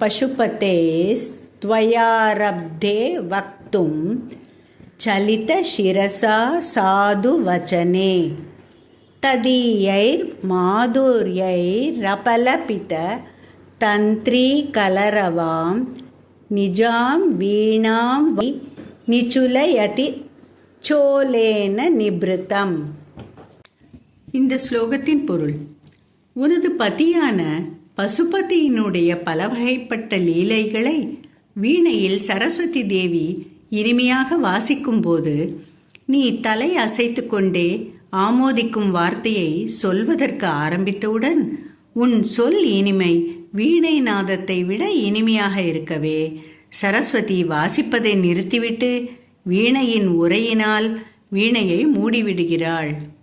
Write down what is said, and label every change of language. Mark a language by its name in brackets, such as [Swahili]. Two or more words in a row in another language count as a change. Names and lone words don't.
[Sanskrit] पशुपतेस्त्वयारब्धे वक्तुं चलितशिरसा साधुवचने तदीयैर्माधुर्यैरपलपिततन्त्रीकलरवां निजां वीणां निचुलयति चोलेन निभृतम्। [Tamil] இந்த ஸ்லோகத்தின் பொருள்: உனது பதியான பசுபதியினுடைய பல வகைப்பட்ட லீலைகளை வீணையில் சரஸ்வதி தேவி இனிமையாக வாசிக்கும் போது நீ தலை அசைத்து கொண்டே ஆமோதிக்கும் வார்த்தையை சொல்வதற்கு ஆரம்பித்தவுடன் உன் சொல் இனிமை வீணை நாதத்தை விட இனிமையாக இருக்கவே சரஸ்வதி வாசிப்பதை நிறுத்திவிட்டு வீணையின் உரையினால் வீணையை மூடிவிடுகிறாள்.